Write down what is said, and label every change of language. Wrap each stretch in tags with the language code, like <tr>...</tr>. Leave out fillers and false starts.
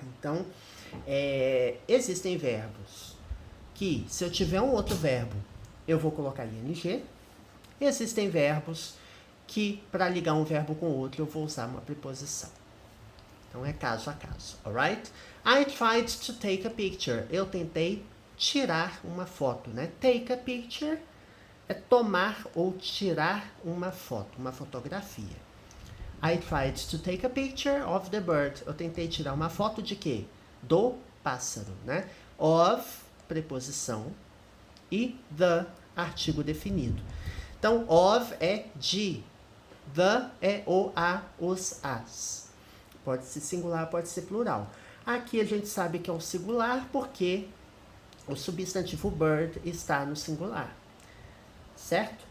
<pt>Então, existem verbos que, se eu tiver um outro verbo, eu vou colocar ing. Existem verbos que, para ligar um verbo com outro, eu vou usar uma preposição. Então, é caso a caso,</pt> <en>alright? I tried to take a picture.</en> <pt>Eu tentei tirar uma foto, né?</pt> <en>Take a picture</en> <pt>é tomar ou tirar uma foto, uma fotografia.</pt> <en>I tried to take a picture of the bird.</en> <pt>Eu tentei tirar uma foto de quê? Do pássaro, né? Of, preposição, e the, artigo definido. Então, of é de, the é o, a, os, as. Pode ser singular, pode ser plural. Aqui a gente sabe que é um singular porque o substantivo bird está no singular. Certo?</pt>